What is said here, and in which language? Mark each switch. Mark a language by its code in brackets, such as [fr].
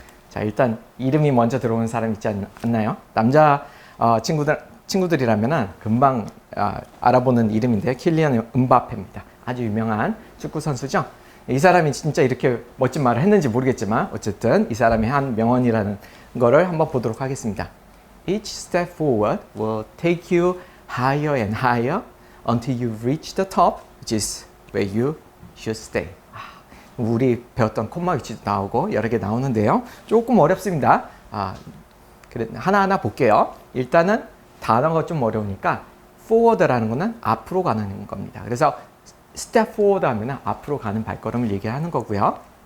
[ko] 자, 일단 이름이 먼저 들어오는 사람 있지 않나요? 남자 친구들이라면 금방 알아보는 이름인데요. 킬리안 음바페입니다. 아주 유명한 축구 선수죠. 이 사람이 진짜 이렇게 멋진 말을 했는지 모르겠지만 어쨌든 이 사람이 한 명언이라는 거를 한번 보도록 하겠습니다. [en] Each step forward will take you higher and higher until you reach the top, which is where you should stay. [ko] 우리 배웠던 콤마 위치도 나오고 여러 개 나오는데요. 조금 어렵습니다. 그래, 하나하나 볼게요. 일단은 단어가 좀 어려우니까 forward라는 거는 앞으로 가는 겁니다. 그래서 step forward 하면 앞으로 가는 발걸음을 얘기하는 거고요.